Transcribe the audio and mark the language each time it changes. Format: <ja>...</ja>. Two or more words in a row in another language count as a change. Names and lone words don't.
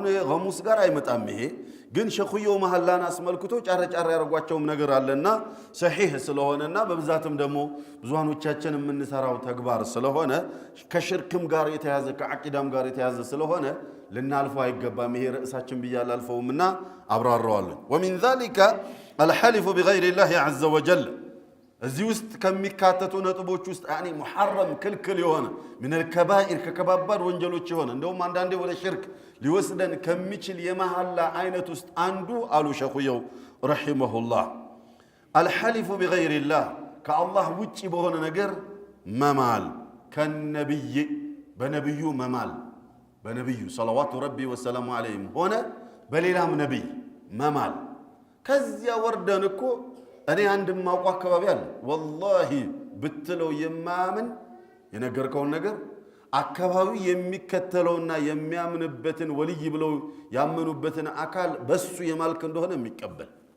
<am>ገሙስ ጋር አይመጣም። ይሄ ግን ሸኹየው መሐላን አስመልክቶ ጫረጫራ ያደርጓቸውም ነገር አለና ሰሒህ ስለሆነና በብዛትም ደግሞ ብዙሃኖቻችን የምንሰራው ተግባር ስለሆነ ከሽርክም ጋር የተያዘ ከዓቂዳም ጋር የተያዘ ስለሆነ ልናልፈው አይገባም። ይሄ ርዕሳችን ብያለሁ አልፈውምና አብራራዋለሁ።</am> <ar>ومن ذلك الحلف بغير الله عز وجل</ar> <am>እዚህ ውስጥ ከሚካተቱ ነጥቦች ውስጥ</am> <ar>يعني محرم</ar> <am>ክልክል የሆነ ምን الكبائر ከከባባድ ወንጀሎች የሆነ እንደውም አንዳንዴ ወደ ሽርክ ሊወስደን ከሚችል የመሐላ አይነት ውስጥ አንዱ አሉ ሸኹየው ረሂመሁላህ</am> <ar>الحلف بغير الله</ar> <am>ከአላህ ውጪ በሆነ ነገር መማል ከነብይ በነብዩ መማል በነብዩ</am> <ar>صلوات ربي وسلامه عليهم</ar> <am>ሆነ በሌላም ነብይ መማል። ከዚያ ወርደን እኮ እኔ አንድ ማውቁ አካባቢ አለ ወላሂ ብትለው የማያምን የነገርከውን ነገር አካባቢ የሚከተለውና የሚያምንበትን ወልይ ብለው ያመኑበትን አካል በሱ የማልክ እንደሆነ የሚቀበል</am>